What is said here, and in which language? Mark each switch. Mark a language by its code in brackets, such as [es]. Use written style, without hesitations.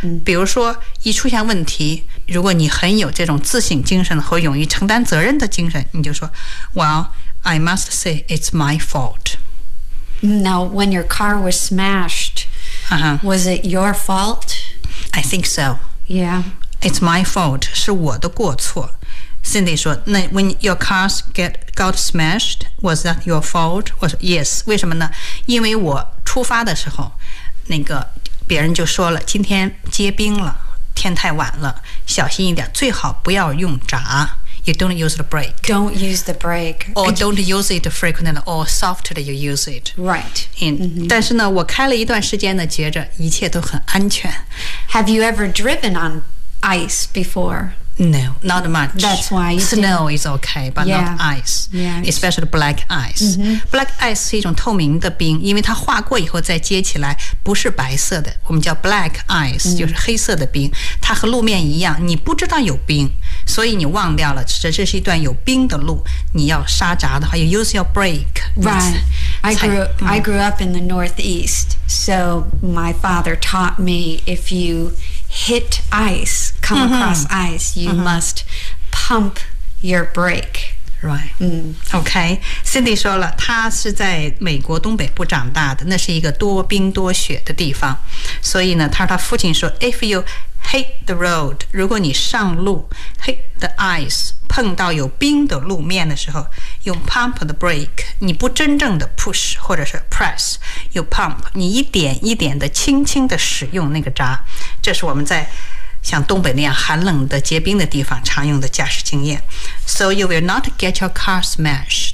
[zh] 比如说一出现问题，如果你很有这种自省精神和勇于承担责任的精神，你就说 [en] Well, I must say it's my fault. Now, when your car was smashed, was it your fault? I think so. Yeah. It's my fault. [zh] 是我的过错。 [en] Cindy [zh] 说那 [en] When your cars got smashed, was that your fault? [zh] 我说 [en] Yes. [zh] 为什么呢？因为我出发的时候那个别人就说了今天结冰了，天太晚了，小心一点，最好不要用闸。 [en] You don't use the brake. Don't use the brake. Or don't use it frequently or softly you use it. Right. [zh] 但是呢，我开了一段时间呢，觉着一切都很安全。 [en] Have you ever driven on ice before? No, not much. That's why you Snow didn't... is okay, but yeah. not ice. Yeah. Especially black ice. Mm-hmm. [zh] Black ice 是一种透明的冰，因为它化过以后再接起来，不是白色的。我们叫 black ice，就是黑色的冰。它和路面一样，你不知道有冰，所以你忘掉了，这是一段有冰的路。你要刹闸的话 [en] ，you use your brake. Right. I grew up in the Northeast, so my father taught me if you hit ice, come across ice, you must pump your brake. Right. Okay. [zh] Cindy 说了，她是在美国东北部长大的，那是一个多冰多雪的地方，所以呢，她说她父亲说 ， [en] if you hit the road, [zh] 如果你上路 [en] hit the ice, [zh] 碰到有冰的路面的时候，用 [en] pump the brake, [zh] 你不真正的 push 或者是 [en] press, you pump, [zh] 你一点一点的轻轻的使用那个闸。这是我们在像东北那样寒冷的结冰的地方常用的驾驶经验。 [en] So you will not get your car smashed.